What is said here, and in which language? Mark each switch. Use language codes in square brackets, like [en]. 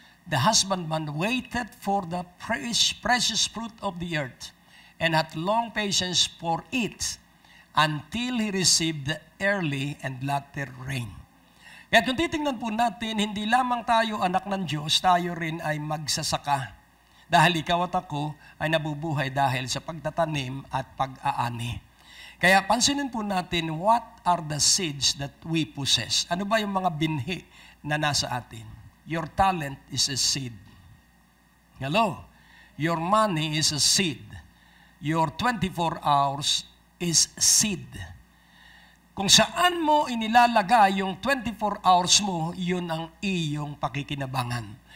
[en] The husbandman waited for the precious fruit of the earth, and had long patience for it, until he received the early and latter rain. [tl] Kaya kung titingnan po natin, hindi lamang tayo anak ng Diyos, tayo rin ay magsasaka. Dahil ikaw at ako ay nabubuhay dahil sa pagtatanim at pag-aani. Kaya pansinin po natin, [en] what are the seeds that we possess? [tl] Ano ba yung mga binhi na nasa atin? [en] Your talent is a seed. Hello? Your money is a seed. Your 24 hours is seed. [tl] Kung saan mo inilalagay yung 24 hours mo, yun ang iyong pakikinabangan.